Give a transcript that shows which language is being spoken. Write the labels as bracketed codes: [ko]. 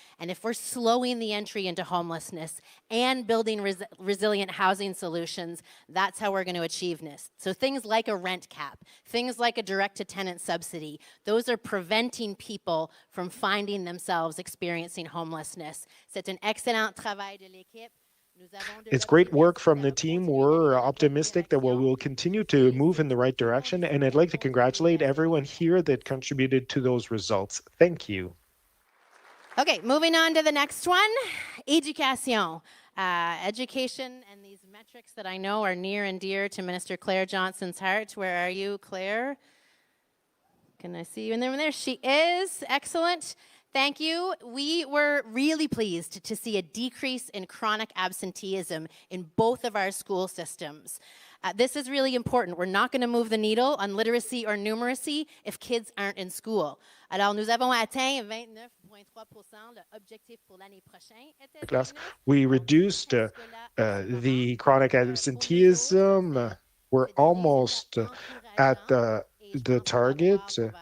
[en] And if we're slowing the entry into homelessness and building resilient housing solutions, that's how we're going to achieve this. So things like a rent cap, things like a direct-to-tenant subsidy, those are preventing people from finding themselves experiencing homelessness. [fr] C'est un excellent travail de l'équipe. [en] It's great work from the team. We're optimistic that we will continue to move in the right direction, and I'd like to congratulate everyone here that contributed to those results. Thank you. Okay, moving on to the next one, Éducation. Education and these metrics that I know are near and dear to Minister Claire Johnson's heart. Where are you, Claire? Can I see you in there? There she is. Excellent. Thank you. We were really pleased to see a decrease in chronic absenteeism in both of our school systems. This is really important. We're not going to move the needle on literacy or numeracy if kids aren't in school. [fr] Alors, nous avons atteint 29,3%. L'objectif pour l'année prochaine était... [en] We reduced the chronic absenteeism. We're almost at the target.